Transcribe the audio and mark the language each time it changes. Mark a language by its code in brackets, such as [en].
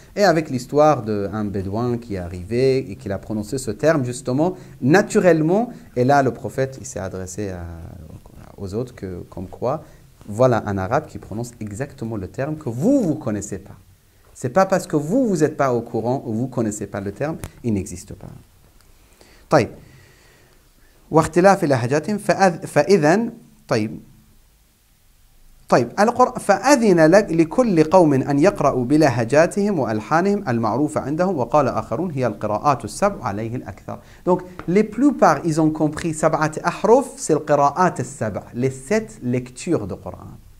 [fr] Et avec l'histoire d'un bédouin qui est arrivé et qui a prononcé ce terme, justement, naturellement. Et là, le prophète, il s'est adressé aux autres comme quoi, voilà un Arabe qui prononce exactement le terme que vous ne connaissez pas. Ce n'est pas parce que vous n'êtes pas au courant ou vous ne connaissez pas le terme, il n'existe pas. [ar] طيب. واختلاف لهجاتهم فإذن طيب فأذن لكل قوم أن يقرأوا بلهجاتهم وألحانهم المعروفة عندهم وقال آخرون هي القراءات السبع عليه الأكثر. [fr] Donc les plupart ils ont compris [ar] سبعة أحرف [fr] c'est [ar] القراءات السبع, [fr] les 7 lectures du Coran.